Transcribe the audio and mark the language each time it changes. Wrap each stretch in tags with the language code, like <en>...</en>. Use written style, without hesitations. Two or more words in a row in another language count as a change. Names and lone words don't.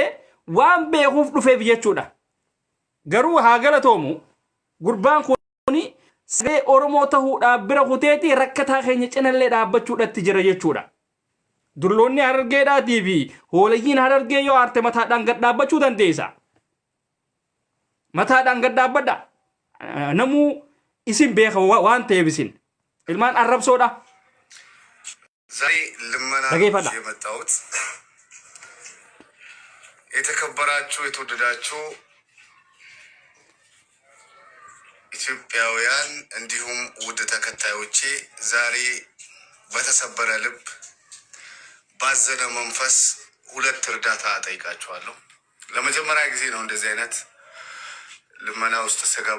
<om>waan beekuuf dhufeef jechuudha garuu haa galatoomu gurbaan kuni sagalee oromoo ta'uudhaaf bira kuteeti rakkataa keenya cinallee dhaabbachuudhatti jira jechuudha dulloonni harargeedhaatii fi hoolayyiin harargee yoo aarte mataadhaan gad dhaabbachuu dandeessa mataadhaan gad dhaabbadha namuu isin beeka waan ta'eef isin ilmaan arrabsoodha</om> <am>ዛሬ ልመና የመጣሁት የተከበራችሁ የተወደዳችሁ ኢትዮጵያውያን እንዲሁም ውድ ተከታዮቼ ዛሬ በተሰበረ ልብ ባዘነ መንፈስ ሁለት እርዳታ ጠይቃችኋለሁ። ለመጀመሪያ ጊዜ ነው እንደዚህ አይነት ልመና ውስጥ ስገባ።</am>